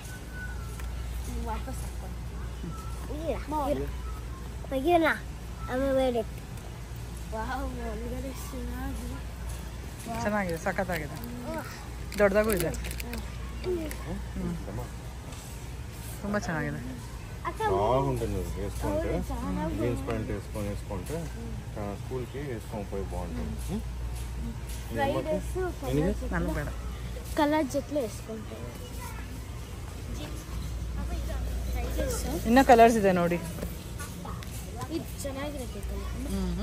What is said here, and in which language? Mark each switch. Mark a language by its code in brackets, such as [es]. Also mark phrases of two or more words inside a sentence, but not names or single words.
[kn] ಚೆನ್ನಾಗಿದೆ, ಸಖತ್ತಾಗಿದೆ, ದೊಡ್ಡದಾಗೂ ಇದೆ, ತುಂಬ ಚೆನ್ನಾಗಿದೆ. [te] బాగుంటుంది వేసుకుంటే [en] jeans pant [te] వేసుకుంటే స్కూల్కి వేసుకొని పోయి బాగుంటుంది. [kn] ನನಗೆ ಬೇಡ, ಕಲರ್ ಜೊತೆ వేసుకుంటే ಇನ್ನೂ ಕಲರ್ಸ್ ಇದೆ ನೋಡಿ. ಇದು ಚೆನ್ನಾಗಿರುತ್ತೆ ಕಲರ್.